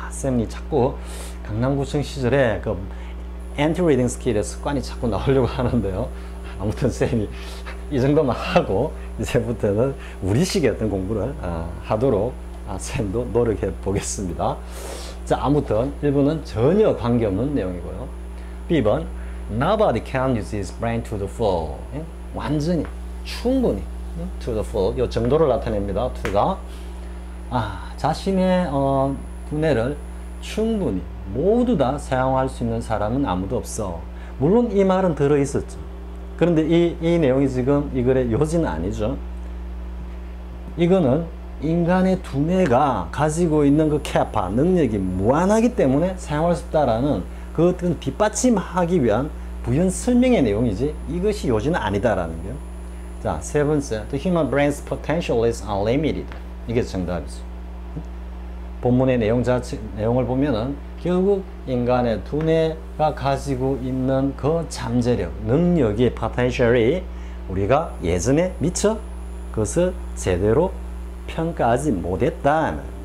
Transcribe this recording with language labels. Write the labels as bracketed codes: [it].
[ko] 쌤이 자꾸 강남구청 시절에 그 엔티 리딩 스킬의 습관이 자꾸 나오려고 하는데요. 아무튼 쌤이 이 정도만 하고 이제부터는 우리식의 어떤 공부를 하도록 쌤도 노력해 보겠습니다. 자, 아무튼 1번은 전혀 관계없는 내용이고요. [en] B번 Nobody can use his brain to the full. [ko] 완전히 충분히 [en] to the full [ko] 이 정도를 나타냅니다. [en] to [ko] 가 자신의 두뇌를 충분히 모두 다 사용할 수 있는 사람은 아무도 없어. 물론 이 말은 들어있었죠. 그런데 이 내용이 지금 이 글의 요지는 아니죠. 이거는 인간의 두뇌가 가지고 있는 그 캐파, 능력이 무한하기 때문에 사용할 수 없다라는 그것을 뒷받침하기 위한 부연 설명의 내용이지 이것이 요지는 아니다라는 거예요. 자, 세 번째, [en] The human brain's potential is unlimited. [ko] 이게 정답이죠. 본문의 내용을 보면은 결국 인간의 두뇌가 가지고 있는 그 잠재력, 능력의 potential이 우리가 예전에 미처 그것을 제대로 평가하지 못했다.